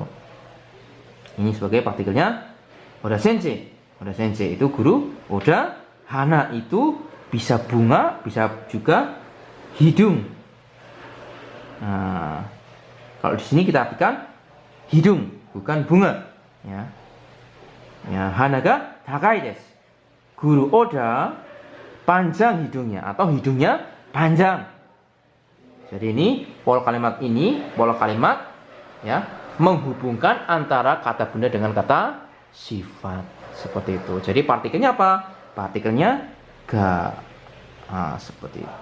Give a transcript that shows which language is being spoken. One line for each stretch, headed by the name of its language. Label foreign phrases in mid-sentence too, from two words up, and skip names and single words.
Indonesian: Ini sebagai partikelnya Oda sensei. Oda sensei itu guru. Oda, hana itu bisa bunga, bisa juga hidung. Nah, kalau di sini kita artikan hidung, bukan bunga. Ya, ya,
Japanese: 鼻が高いです.
Indonesian: Guru Oda panjang hidungnya, atau hidungnya panjang. Jadi ini pola kalimat ya, menghubungkan antara kata benda dengan kata sifat, seperti itu. Jadi partikelnya apa? Partikelnya ga. Nah, seperti itu.